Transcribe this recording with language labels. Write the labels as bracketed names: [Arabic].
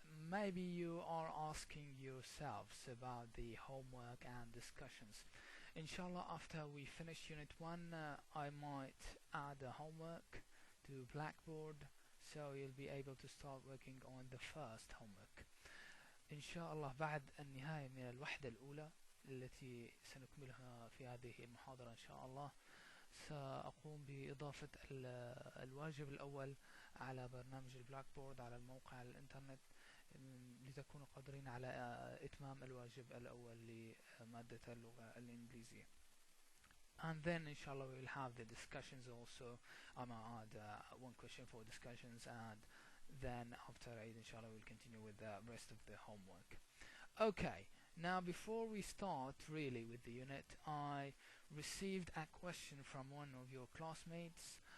[English] Maybe you are asking yourselves about the homework and discussions. Inshallah, after we finish Unit 1, I might add a homework to Blackboard, so you'll be able to start working on the first homework. [Arabic] إن شاء الله بعد النهاية من الوحدة الأولى التي سنكملها في هذه المحاضرة إن شاء الله، سأقوم بإضافة الواجب الأول على برنامج البلاكبورد على الموقع على الإنترنت لتكونوا قادرين على إتمام الواجب الأول لمادة اللغة الإنجليزية. [English] And then inshallah we will have the discussions also. I'm gonna add one question for discussions, and then after Eid inshallah we'll continue with the rest of the homework. Okay, now before we start really with the unit, I received a question from one of your classmates.